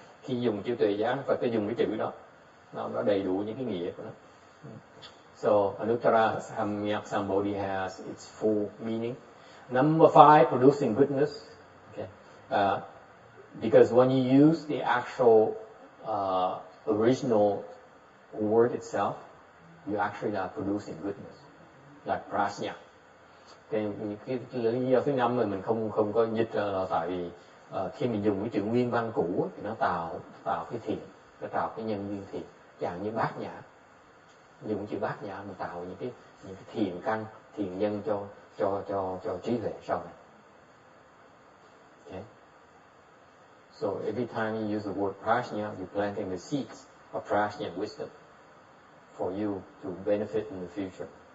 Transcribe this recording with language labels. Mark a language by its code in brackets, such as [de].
[vi] Khi dùng chữ tuệ giác, Phật phải dùng cái chữ đó, nó đầy đủ những cái nghĩa của nó. [en] So Anuttara Samyaksambodhi has its full meaning. Number 5, producing goodness. Okay. Because when you use the actual original word itself, you actually are producing goodness, like prajna. [vi] Cái lý do thứ 5 mình không có dịch là tại vì khi mình dùng cái chữ nguyên văn cũ thì nó tạo cái thiện, nó tạo cái nhân duyên thiện, chẳng như bát nhã. Dùng chữ bát nhã mình tạo những cái thiện căn, thiện nhân cho trí tuệ sau này. [en] Okay. So every time you use the word prajna, you're planting the seeds of prajna wisdom for you to benefit in the future.